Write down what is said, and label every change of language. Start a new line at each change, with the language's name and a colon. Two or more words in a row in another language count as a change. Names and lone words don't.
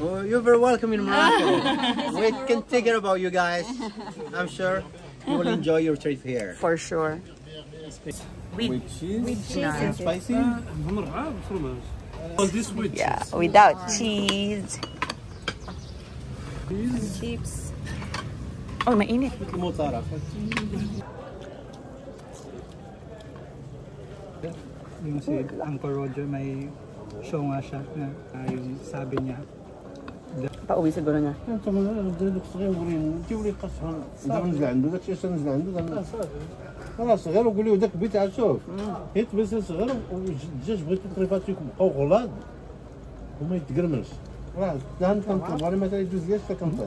English: Oh, you're very welcome in Morocco. We can take care about you guys. I'm sure you will enjoy your trip here. For sure. With cheese and spicy. This with Yeah, without cheese. Chips.
Filipino: Oh, mainit. yung si Uncle Roger may show nga siya na yung sabi niya Pauwi siguro niya.
Arabic: انت داك صغير تولي قصها نزل عنده داك الشيء نزل عنده خلاص صغير وقول له داك البيت عاد شوف حيت بس صغير والدجاج بغيت الطريفات يبقاو غلاظ وما يتقرملش راه دهن كنطلب انا مثلا يجوز ليش كنطلب